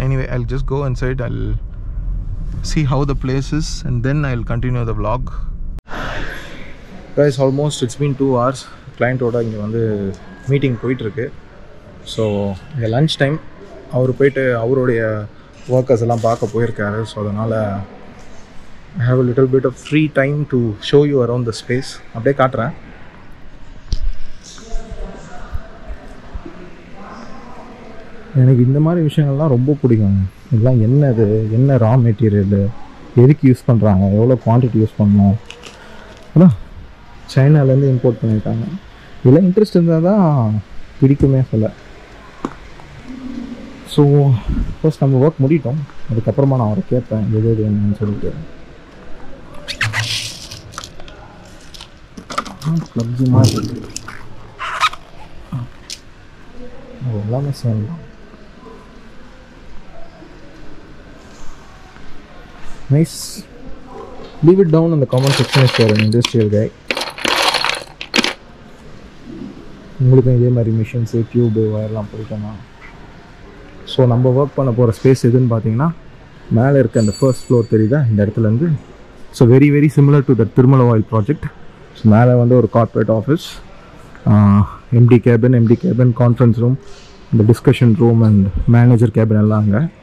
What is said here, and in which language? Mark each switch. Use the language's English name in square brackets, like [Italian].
[English] Anyway, I'll just go inside. I'll see how the place is and then I'll continue the vlog. Guys, almost it's been 2 hours. [Tamil] கிளையண்ட்டோட இங்கே வந்து meeting போயிட்டுருக்கு. So இங்கே lunch time, அவர் போயிட்டு அவருடைய workers எல்லாம் பார்க்க போயிருக்காரு. ஸோ அதனால் [English] I have a little bit of free time to show you around the space. [Tamil] அப்படியே காட்டுறேன். எனக்கு இந்த மாதிரி விஷயங்கள்லாம் ரொம்ப பிடிக்கும். இதெல்லாம் என்னது, என்ன ரா மெட்டீரியலு, எதுக்கு யூஸ் பண்ணுறாங்க, எவ்வளோ குவான்டிட்டி யூஸ் பண்ணணும், அதான் சைனாலேருந்து இம்போர்ட் பண்ணியிருக்காங்க. இதெல்லாம் இன்ட்ரெஸ்ட் இருந்தால் தான் பிடிக்குமே சொல்ல. ஸோ ஃபர்ஸ்ட் நம்ம ஒர்க் முடிட்டோம், அதுக்கப்புறமா நான் அவரை கேட்பேன் எது எது என்னன்னு சொல்லிட்டு. ப்ளக்ஸு மாதிரி இருக்குது, அது எல்லாமே same. [English] Nice. Leave it down in the comment section if you are an industrial guy. [Tamil] உங்களுக்கு இதே மாதிரி மிஷின்ஸு, டியூபு, வயர்லாம் பிடிக்குமா? ஸோ நம்ம ஒர்க் பண்ண போகிற ஸ்பேஸ் எதுன்னு பார்த்தீங்கன்னா, மேலே இருக்க அந்த ஃபர்ஸ்ட் ஃப்ளோர் தெரியுதா, இந்த இடத்துலேருந்து. So [English] very very similar to the [Tamil] Thirumalai oil project. So மேலே வந்து ஒரு corporate office, empty cabin, conference room, இந்த discussion room and manager cabin எல்லாம் அங்கே.